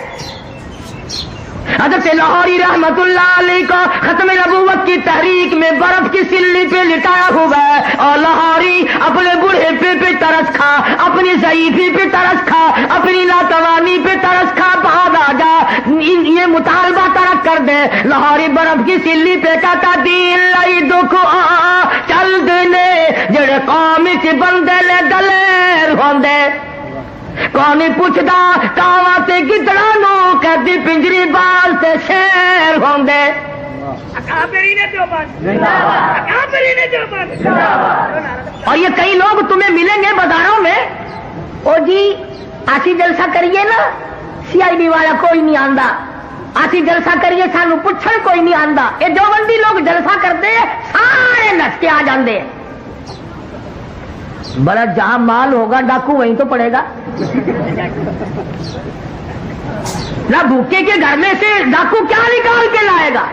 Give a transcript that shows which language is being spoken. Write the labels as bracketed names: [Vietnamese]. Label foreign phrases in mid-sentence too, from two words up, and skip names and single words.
[Urdu] حضرت لاہوری رحمت اللہ علیہ کو ختم نبوت کی تحریک میں برف کی سلی پہ لٹایا ہوا ہے, اور لاہوری اپنے بوڑھے پہ ترس کھا, اپنی ضعیفی پہ ترس کھا, اپنی ناتوانی پہ ترس کھا. بعد آ جا یہ مطالبہ ترک کر دے. [Punjabi] لاہوری [Urdu] برف کی سلی پہ کہتا [Punjabi] دین لئی دکھ آ چل دینے جڑے قوم وچ بندے نے دلیر ہوندے. کون پوچھدا کاواں تے گدڑاں نوں, کدی پنجری باز تے شیر ہوندے. [Urdu] اور یہ کئی لوگ تمہیں ملیں گے بازاروں میں, [Punjabi] او جی آسی جلسہ کریے نا, CID والا کوئی نہیں آندا. آسی جلسہ کریے سانو پوچھن کوئی نہیں آندا. [Urdu] یہ دیوبندی لوگ جلسہ کرتے ہیں [Punjabi] سارے نس کے آ جاندے. [Urdu] بڑا جہاں مال ہوگا ڈاکو وہیں تو پڑے گا. نہ بھوکے کے گھر میں سے ڈاکو کیا نکال کے لائے گا.